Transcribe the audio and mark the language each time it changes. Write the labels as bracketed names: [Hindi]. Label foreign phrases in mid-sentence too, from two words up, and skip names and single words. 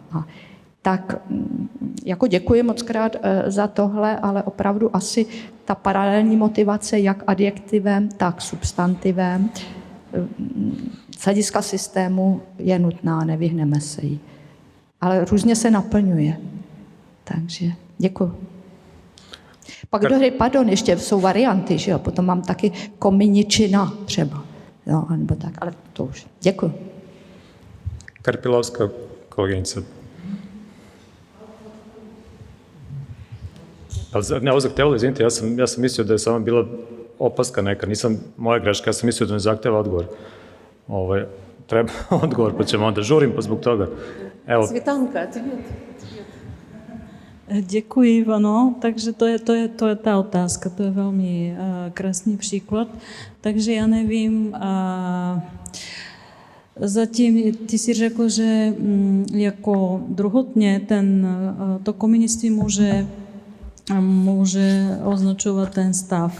[Czech] A tak jako děkuji moc krát za tohle, ale opravdu asi ta paralelní motivace jak adjektivem, tak substantivem z hlediska systému je nutná, nevyhneme se jí. Ale různě se naplňuje. Takže děkuji. Pak ještě jsou varianty, že jo? Potom mám taky kominičina třeba. No, nebo tak, ale to už. Děkuji. Karpilovská koleginica. [Serbian] Ne, ovo zahtevalo, izvinite, ja sam mislio da je samo bila opaska neka, nisam moja greška, ja sam mislio da ne zahteva odgovor. Treba odgovor, pa ćemo onda žurim, pa zbog toga. Evo. Cvětanka, [Czech] Děkuji, Ivano. Takže to je ta otázka, to je velmi krásný příklad. Takže já nevím, zatím ty si řekl, že jako druhotně to komunictví může může označovat ten stav.